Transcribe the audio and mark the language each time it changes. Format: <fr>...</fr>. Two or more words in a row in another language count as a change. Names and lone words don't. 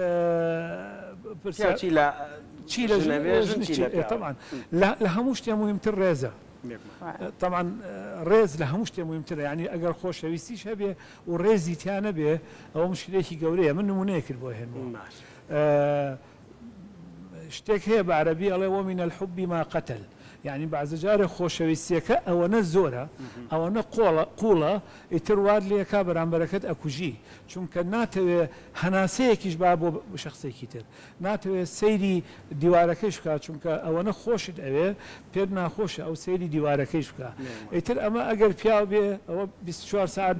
<ckb>چی لە طبعا لە هەموو شتێ مهمتر ڕێزە طبعا ڕێز لە هەموو شتێ مهمترە یعنی ئەگەر خۆشەویستیش هەبێ و ڕێزی تیانە بێ ئەوە مشکلێکی گەورەیە من نمونەیە کرد بۆ هێنەوە شتێک هەیە بە عەرەبی ئەڵێ</ckb> <ar>ومن الحب ما قتل</ar> <ckb>یعنی بەعزەجارێ خۆشەویستیەکە ئەوەنە زۆرە ئەوەنە قوڵە ئیتر وار لێکا بەرامبەرەکەت ئەکوژی چونکە ناتەوێ هەناسەیەکیش با بۆ شخصێکی تر ناتەوێت سەیری دیوارەکەیش بکات چونکە ئەوەنە خۆشت ئەوێ پێت ناخۆشە ئەو سەیری دیوارەکەیش بکە ئیتر ئەمە ئەگەر پیاو بێ ئەوە 24 ساعت</ckb>